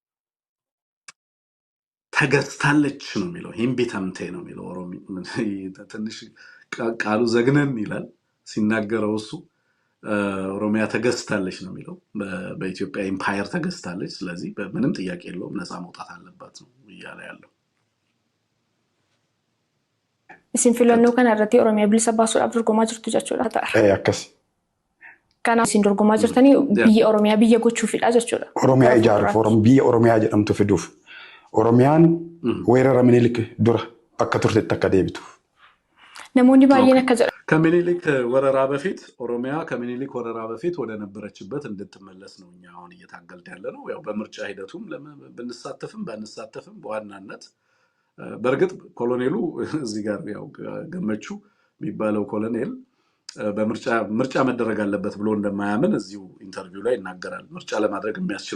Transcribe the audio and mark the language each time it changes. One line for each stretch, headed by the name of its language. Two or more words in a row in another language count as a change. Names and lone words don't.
Amharic: ተገዝታለች ነው የሚለው። ይህም ቢተምቴ ነው የሚለው። ትንሽ ቃሉ ዘግነን ይላል ሲናገረው እሱ። ኦሮሚያ ተገዝታለች ነው የሚለው። በኢትዮጵያ ኢምፓየር ተገዝታለች፣ ስለዚህ ምንም ጥያቄ የለውም ነፃ መውጣት አለባት ነው እያለ ያለው።
Oromo: isin filannoo kana irratti oromiyaa bilisa baasuudhaaf dorgomaa jirtu jechuudha ta'a. akkas kana isin dorgomaa jirtanii biyya oromiyaa biyya gochuufidha jechuudha. oromiyaa ijaaruuf biyya oromiyaa jedhamtu fiduuf oromiyaan weerara minilik dura akka turtetti akka deebituuf. namoonni baay'een akka jedhan
Amharic: ከምኒልክ ወረራ በፊት ኦሮሚያ ከምኒልክ ወረራ በፊት ወደ ነበረችበት እንድትመለስ ነው እኛ አሁን እየታገልን ያለ ነው። ያው በምርጫ ሂደቱም ብንሳተፍም ባንሳተፍም በዋናነት በርግጥ ኮሎኔሉ እዚህ ጋር ያው ገመቹ የሚባለው ኮሎኔል ምርጫ መደረግ አለበት ብሎ እንደማያምን እዚሁ ኢንተርቪው ላይ ይናገራል። ምርጫ ለማድረግ የሚያስችል